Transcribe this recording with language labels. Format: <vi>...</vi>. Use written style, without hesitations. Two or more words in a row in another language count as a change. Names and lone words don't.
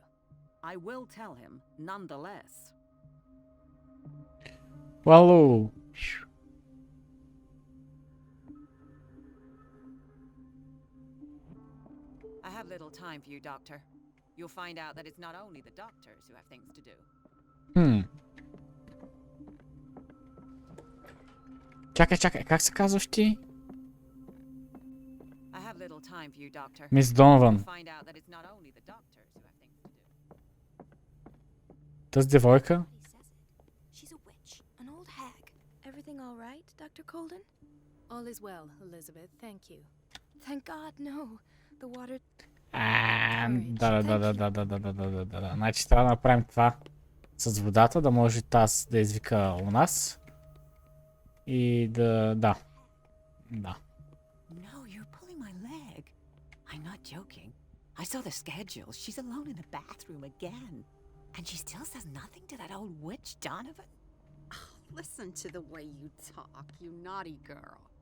<en>I will tell him nonetheless.</en> <bg>Вало!</bg> <en>I have little time for you, Doctor. You'll find out that it's not only the doctors who have things to do.</en> <bg>Чакай, как се казваш ти?</bg> <en>I have little time for you, Doctor.</en> <bg>Мис Донован.</bg> <en>You'll find out that it's not only the doctors who have things to do.</en> <bg>Тази девойка?</bg> <en>He says it. She's a witch, an old hag. Everything all right, Dr. Colden? All is well, Elizabeth, thank you. Thank God, no. The water...</en> <bg>Да. Значи трябва да направим това с водата, да може таз да извика у нас. И да...</bg> <en>No, you're pulling my leg. I'm not joking. I saw the schedule. She's alone in the bathroom again. And she still says nothing to that old witch, Donovan? Oh, Listen to the way you talk, you naughty girl.</en>